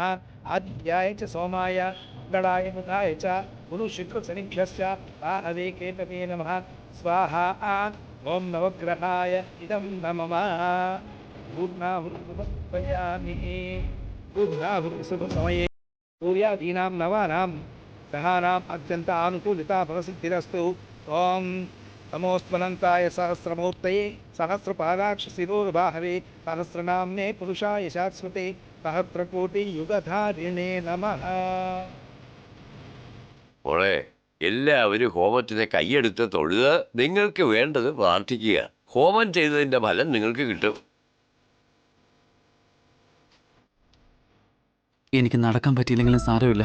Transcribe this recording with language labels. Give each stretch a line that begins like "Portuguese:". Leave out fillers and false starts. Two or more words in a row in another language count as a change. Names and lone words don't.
Sanskrit: ആദ്യായ ച സോമായ ഗണായ ബുധായ ച ഗുരു ശുക്ര ശനിഭ്യശ്ച ഭാവേ കേതവേ നമഃ സ്വാഹ. ഓം നവഗ്രഹായ ഇദം നമഃ. പൂർണ്ണാഹുർയാമി. സമये सूर्यादीनां नवानां ग्रहाणाम् अत्यन्त आनुकूलिता फलसिद्धिरस्तु. ओं नमोऽस्मनन्ताय सहस्रमूर्तये सहस्रपादाक्षशिरोर्बाहवे सहस्रनाम्ने पुरुषाय शाश्वते सहस्रकोटियुगधारिणे नमः.
Malayalam: മോളെ, എല്ലാവരും ഹോമത്തിന് കൈയെടുത്ത് തൊഴുത് നിങ്ങൾക്ക് വേണ്ടത് പ്രാർത്ഥിക്കുക. ഹോമം ചെയ്തതിൻ്റെ ഫലം നിങ്ങൾക്ക് കിട്ടും. എനിക്ക് നടക്കാൻ പറ്റിയില്ലെങ്കിലും സാരമില്ല.